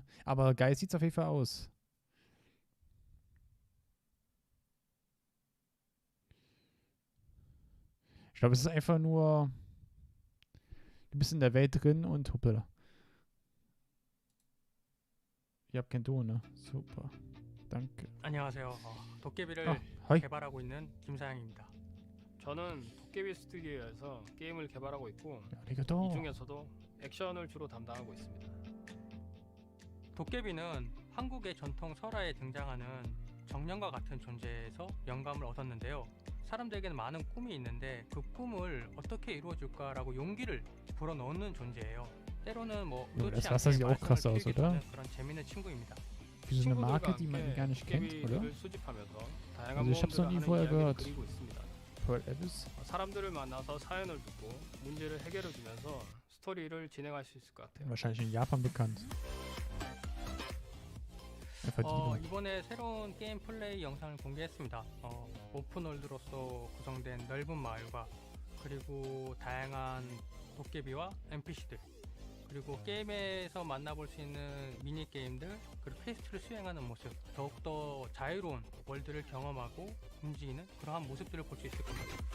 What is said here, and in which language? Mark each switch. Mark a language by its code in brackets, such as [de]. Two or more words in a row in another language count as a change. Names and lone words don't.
[de] Aber geil sieht's auf jeden Fall aus. Ich glaube, es ist einfach nur... Du bist in der Welt drin und hoppala. Ich hab kein Ton, ne? Super. Danke. [ko] 안녕하세요. 도깨비를 개발하고 있는 김사양입니다. 저는 도깨비 스튜디오에서 게임을 개발하고 있고 이 중에서도 액션을 주로 담당하고 있습니다. 도깨비는 한국의 전통 설화에 등장하는 정령과 같은 존재에서 영감을 얻었는데요. 사람들에게는 많은 꿈이 있는데 그 꿈을 어떻게 이루어줄까라고 용기를 불어넣는 존재예요. 때로는 뭐 의도치 않게 말썽을 피우게 되는 그런 재밌는 친구입니다. [de] Wie so eine Marke, die man gar nicht kennt, oder? Also ich habe es noch nie vorher gehört. Pearl Abyss? [ko] 사람들을 만나서 사연을 듣고 문제를 해결해 주면서 스토리를 진행할 수 있을 것 같아요. [de] Wahrscheinlich in Japan bekannt. [ko] 이번에 새로운 게임 플레이 영상을 공개했습니다. 오픈월드로서 구성된 넓은 마을과 그리고 다양한 도깨비와 NPC들 그리고 게임에서 만나볼 수 있는 미니게임들 그리고 퀘스트를 수행하는 모습 더욱더 자유로운 월드를 경험하고 움직이는 그러한 모습들을 볼 수 있을 겁니다.